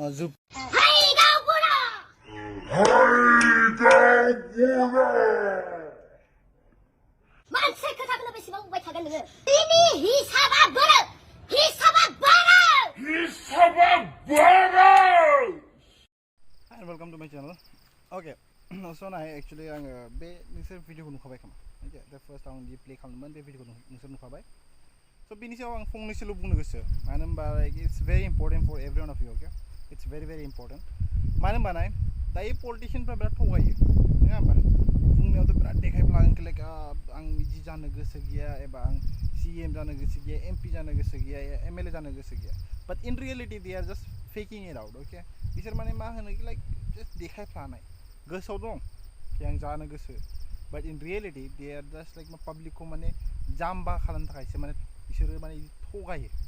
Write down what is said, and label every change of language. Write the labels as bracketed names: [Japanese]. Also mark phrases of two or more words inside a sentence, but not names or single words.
[Bodo] मानसि खोथाखौनो बेसेबां बुंबाय थागोन नोङो बिनि हिसाबा बोरो हिसाबा बोरो हिसाबा बोरो [English] and welcome to my channel. Okay, so now actually [Bodo] आङो बे नोंसोर भिडिअखौ नुखाबाय खोमा ओके दा फार्स्ट आं जि प्ले खालामदोंमोन बे भिडिअखौ नोंसोर नुखाबाय स' बिनि सायाव आं फंनैसोल' बुंनो गोसो मानो होनबा [English] like it's very important for every one of you okay it's very important [Bodo] मानो होनबा नाय दायो पलिटिशियानफ्रा बिराद थगायो नङा होमबा बुंनायावथ' बिराद देखायफ्लागोन लाइक आं बिदि जानो गोसो गैया एबा आं CM जानो गोसो गैया MP जानो गोसो गैया MLA जानो गोसो गैया [English] but in reality they are just faking it out okay [Bodo] बिसोर माने मा होनो [English] like just [Bodo] देखायफ्लानाय गोसोआव दं कि आं जानो गोसो [English] but in reality they are just like [Bodo] पाब्लिकखौ माने जाम्बा खालामनो थाखायसो माने बिसोरो माने थगायो